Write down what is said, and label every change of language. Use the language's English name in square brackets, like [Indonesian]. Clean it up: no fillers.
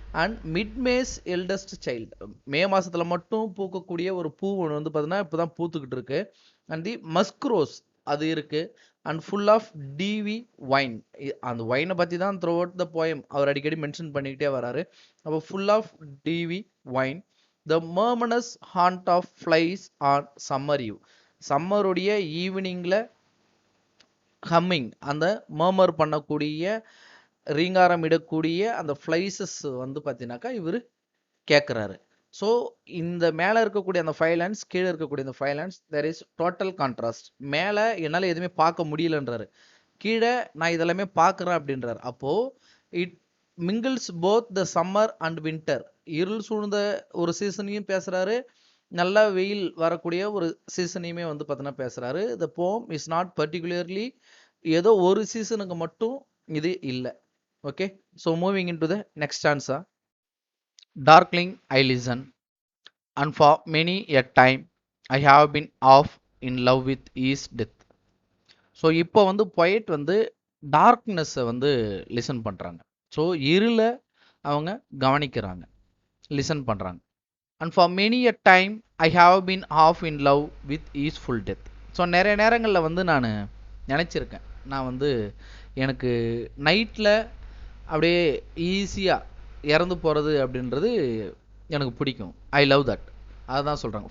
[English] and mid May's eldest child, [Tamil] மே மாதத்தில் மட்டும் பூக்கக்கூடிய ஒரு பூ ஒன்று வந்து பார்த்தீங்கன்னா இப்போ தான் பூத்துக்கிட்டு இருக்கு. [English] and the musk rose [Tamil] அது இருக்குது. [English] And full of dewy wine. [Tamil] அந்த ஒயினை பற்றி தான் த்ரூ அவுட் த போயம் அவர் அடிக்கடி மென்ஷன் பண்ணிக்கிட்டே வராரு. [English] அப்போ full of dewy wine, the murmurous haunt of flies on summer eve. [Tamil] சம்மருடைய ஈவினிங்கில் ஹம்மிங், அந்த மர்மர் பண்ணக்கூடிய ரீங்காரம் இடக்கூடிய அந்த ஃப்ளைசஸ் வந்து பார்த்தீங்கன்னாக்கா இவர் கேட்குறாரு. ஸோ இந்த மேலே இருக்கக்கூடிய அந்த 5 லைன்ஸ், கீழே இருக்கக்கூடிய அந்த 5 lines, [English] There is total contrast. [Tamil] மேலே என்னால் எதுவுமே பார்க்க முடியலன்றாரு, கீழே நான் இதெல்லாமே பார்க்குறேன் அப்படின்றார். [English] அப்போது it mingles both the summer and winter. [Tamil] இருள் சூழ்ந்த ஒரு சீசனையும் பேசுகிறாரு, நல்ல வெயில் வரக்கூடிய ஒரு சீசனையுமே வந்து பார்த்தீங்கன்னா பேசுகிறாரு. [English] the poem is not particularly [Tamil] ஏதோ ஒரு சீசனுக்கு மட்டும் இது இல்லை. [English] Okay, so moving in to the next answer. Darkling I listen and for many a time I have been off in love with his death. [Tamil] So இப்போ வந்து பொயட் வந்து டார்க்னஸை வந்து லிசன் பண்ணுறாங்க. ஸோ இருளை அவங்க கவனிக்கிறாங்க, லிசன் பண்ணுறாங்க. [English] And for many a time I have been half in love with easeful death. [Tamil] So நிறைய நேரங்களில் வந்து நான் நினச்சிருக்கேன், நான் வந்து எனக்கு நைட்டில் அப்படியே ஈஸியாக இறந்து போகிறது அப்படின்றது எனக்கு பிடிக்கும். [English] I love that. [Tamil] அதுதான் சொல்கிறாங்க.